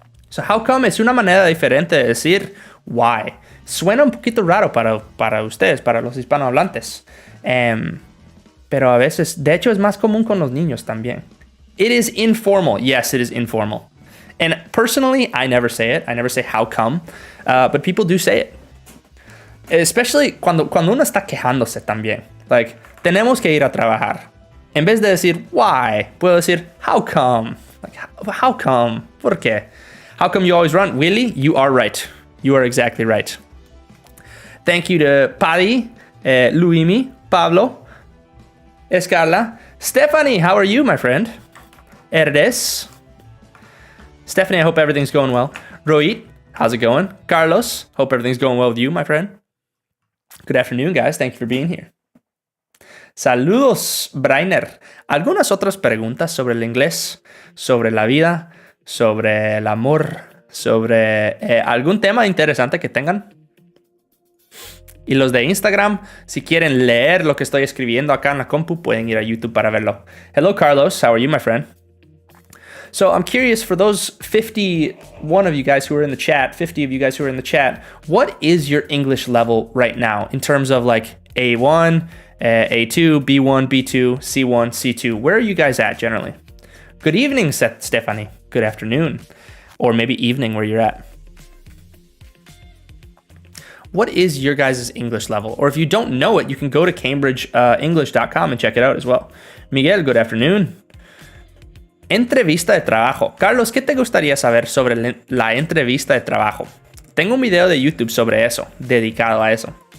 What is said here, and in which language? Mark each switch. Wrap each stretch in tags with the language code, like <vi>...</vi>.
<es>So how come es una manera diferente de decir why. Suena un poquito raro para ustedes, para los hispanohablantes. Pero a veces, de hecho, es más común con los niños también.</es> <en>It is informal. Yes, it is informal. And personally, I never say it. I never say how come. But people do say it.</en> <es>Especially cuando uno está quejándose también. Like, tenemos que ir a trabajar. En vez de decir why, puedo decir how come.</es> <en>Like, how come? ¿Por qué? How come you always run? Willy, you are right. You are exactly right. Thank you to Paddy, Luimi, Pablo, Escarla. Stephanie, how are you, my friend? Herdes. Stephanie, I hope everything's going well. Roit, how's it going? Carlos, hope everything's going well with you, my friend. Good afternoon, guys. Thank you for being here.</en> <es>Saludos, Brainer. ¿Algunas otras preguntas sobre el inglés, sobre la vida, sobre el amor, sobre algún tema interesante que tengan? Y los de Instagram, si quieren leer lo que estoy escribiendo acá en la compu, pueden ir a YouTube para verlo.</es> <en>Hello, Carlos. How are you, my friend? So I'm curious, for those 51 of you guys who are in the chat, 50 of you guys who are in the chat, what is your English level right now in terms of like A1, A2, B1, B2, C1, C2? Where are you guys at generally? Good evening, Stephanie. Good afternoon. Or maybe evening where you're at. What is your guys' English level? Or if you don't know it, you can go to CambridgeEnglish.com and check it out as well. Miguel, good afternoon. Entrevista de trabajo.</en> <es>Carlos, ¿qué te gustaría saber sobre la entrevista de trabajo? Tengo un video de YouTube sobre eso, dedicado a eso.</es>